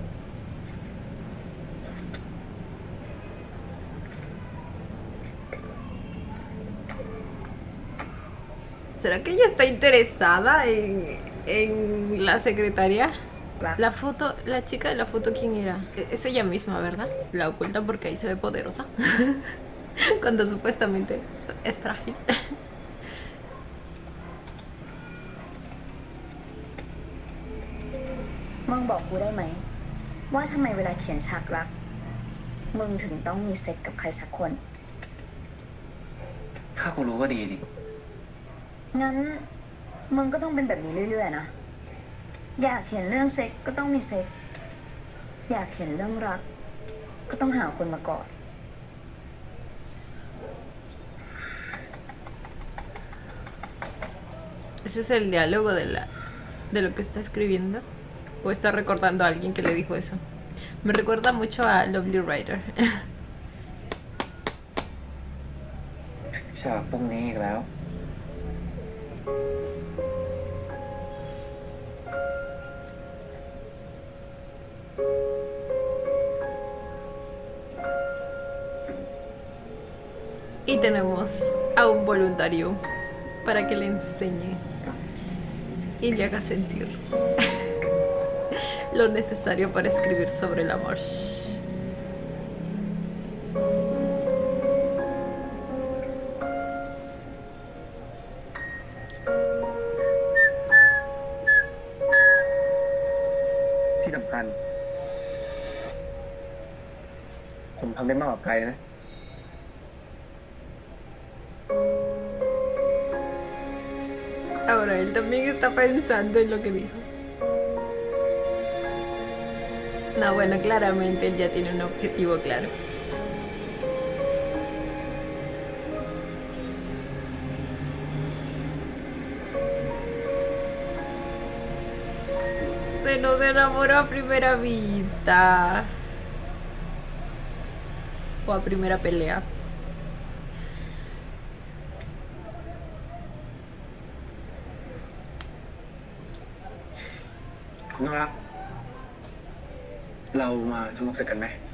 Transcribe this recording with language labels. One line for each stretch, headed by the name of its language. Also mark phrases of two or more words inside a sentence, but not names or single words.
Spanish: ¿Será que ella está interesada en la secretaria? La foto, la chica de la foto, ¿quién era? Es ella misma, ¿verdad? La ocultan porque ahí se ve poderosa. Cuando supuestamente es frágil.
Thai: มึงบอกกูได้ไหม ว่าทำไมเวลาเขียนฉากรัก มึงถึงต้องมีเซ็กกับใครสักคน ถ้ากูรู้ก็ดีดิ งั้น มึงก็ต้องเป็นแบบนี้เรื่อยๆนะ อยากเขียนเรื่องเซ็กก็ต้องมีเซ็ก อยากเขียนเรื่องรัก ก็ต้องหาคนมากอด
Spanish: ¿Ese es el diálogo de lo que está escribiendo? ¿O está recordando a alguien que le dijo eso? Me recuerda mucho a Lovely Writer.
Thai: ฉากพรุ่งนี้อีกแล้ว
Spanish: Y tenemos a un voluntario para que le enseñe y le haga sentir lo necesario para escribir sobre el amor.
Thai: ที่สำคัญ ผมทำได้มากกว่าใครนะ
Spanish: Ahora él también está pensando en lo que dijo. No, bueno, claramente él ya tiene un objetivo claro. Se nos enamoró a primera vista. O a primera pelea.
Thai: Nora เรามาทุกสึกกันไหม